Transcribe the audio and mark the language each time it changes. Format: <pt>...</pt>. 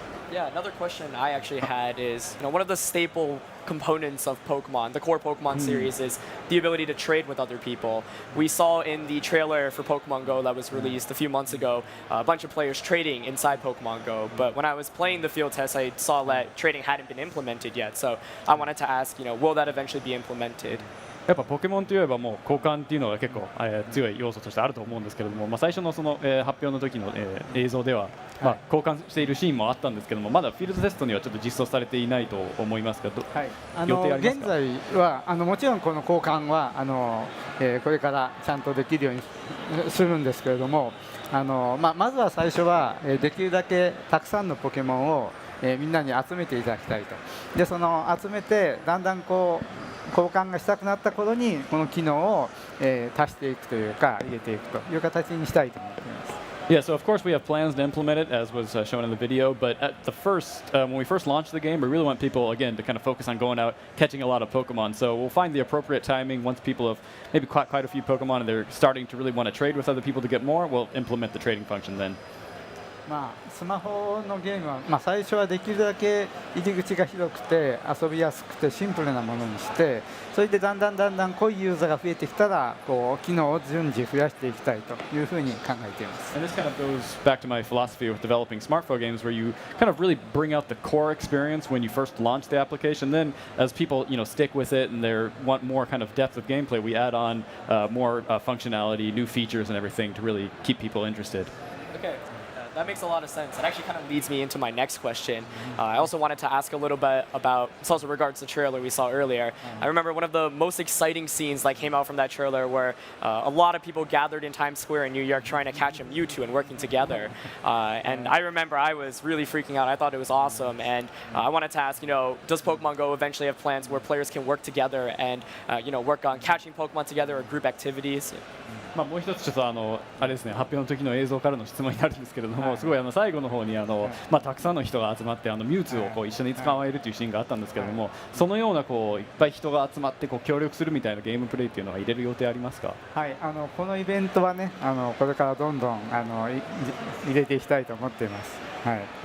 <en>Yeah, another question I actually had is, one of the staple components of Pokemon, the core Pokemon series, is the ability to trade with other people. We saw in the trailer for Pokemon Go that was released a few months ago, a bunch of players trading inside Pokemon Go. But when I was playing the field test, I saw that trading hadn't been implemented yet. So I wanted to ask, will that eventually be implemented?</en> <ja>やっぱポケモンといえばもう交換っていうのが結構、強い要素としてあると思うんですけれども、最初のその、発表の時の、映像では、交換しているシーンもあったんですけども、まだフィールドテストにはちょっと実装されていないと思いますが、予定ありますか？現在はもちろんこの交換はこれからちゃんとできるようにするんですけれども、まずは最初はできるだけたくさんのポケモンを、みんなに集めていただきたいと。でその集めてだんだん交換がしたくなった頃にこの機能を、足していくというか入れていくという形にしたいと思っています。</ja> <en>Yeah, so of course we have plans to implement it, as was shown in the video. But at the when we first launched the game, we really want people again to kind of focus on going out, catching a lot of Pokemon. So we'll find the appropriate timing once people have maybe caught quite a few Pokemon and they're starting to really want to trade with other people to get more. We'll implement the trading function then.</en> <ja>まあ、スマホのゲームは、まあ、最初はできるだけ入り口が広くて遊びやすくてシンプルなものにして、それでだんだん濃いユーザーが増えてきたらこう機能を順次増やしていきたいというふうに考えています。</ja> <en>And this kind of goes back to my philosophy with developing smartphone games, where you kind of really bring out the core experience when you first launch the application. Then, as people stick with it and they want more kind of depth of gameplay, we add on more functionality, new features, and everything to really keep people interested. Okay. That makes a lot of sense. It actually kind of leads me into my next question. I also wanted to ask a little bit about, it's also regards to the trailer we saw earlier. I remember one of the most exciting scenes that came out from that trailer where a lot of people gathered in Times Square in New York trying to catch a Mewtwo and working together. And I remember I was really freaking out. I thought it was awesome. And I wanted to ask, does Pokemon Go eventually have plans where players can work together and, work on catching Pokemon together or group activities?</en> <ja>もう一つちょっとあれですね、発表の時の映像からの質問になるんですけれども、すごい最後の方にたくさんの人が集まってミュウツーを一緒に捕まえるというシーンがあったんですけれども、そのようないっぱい人が集まって協力するみたいなゲームプレイっていうのは入れる予定ありますか？はい、このイベントはね、これからどんどん入れていきたいと思っています。はい。</ja>